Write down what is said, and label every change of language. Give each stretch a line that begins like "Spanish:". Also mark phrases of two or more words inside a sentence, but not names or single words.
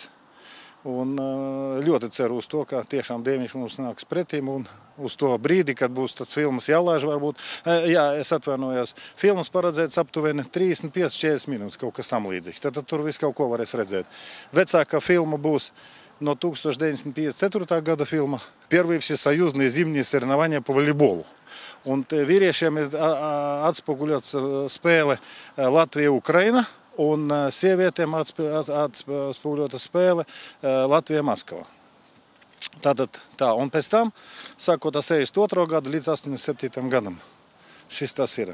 Latvian: Un ļoti ceru uz to, ka tiešām Dieviņš mums nāks pretīm un uz to brīdi, kad būs tas filmas jālaiž varbūt. Jā, es atvainojos. Filmas paredzēts aptuveni 35-40 minūtes, kaut kas tam līdzīgs. Tad tur viss kaut ko varēs redzēt. Vecākā filma būs no 1954. gada filma «Первые всесоюзные зимние соревнования по волейболу». Un vīriešiem ir atspoguļots spēle Latvija-Ukraina un sievietēm atspoguļota spēle Latvija-Maskava. Tātad tā, un pēc tam, sākot ar 62. gadu līdz 87. gadam, šis tas ir.